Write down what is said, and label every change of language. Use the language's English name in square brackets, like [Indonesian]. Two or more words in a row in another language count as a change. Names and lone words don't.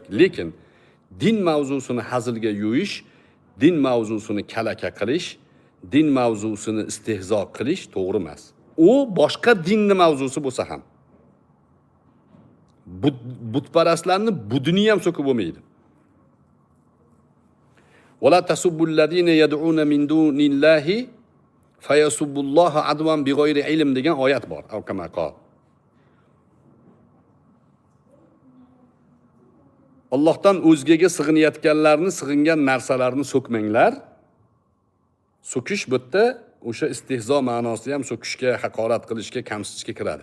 [Uzbek] Lekin din mavzusini hazilga yuyish, din mavzusini kalaka qilish, din mavzusini istehzo qilish to'g'ri emas. U boshqa dinni mavzusi bo'lsa ham. Butparastlarni budini ham so'kib bo'lmaydi. [Arabic] ولا تسبوا الذين يدعون من دون الله فيسبوا الله عدوا بغير علم [Uzbek] degan oyat bor. [Arabic] Alkamaqo. [Uzbek] Allohdan o'zgaga sig'inayotganlarni, sig'ingan narsalarni so'kmanglar. So'kish bu yerda o'sha istehzo ma'nosida ham so'kishga, haqorat qilishga, kamsitishga kiradi.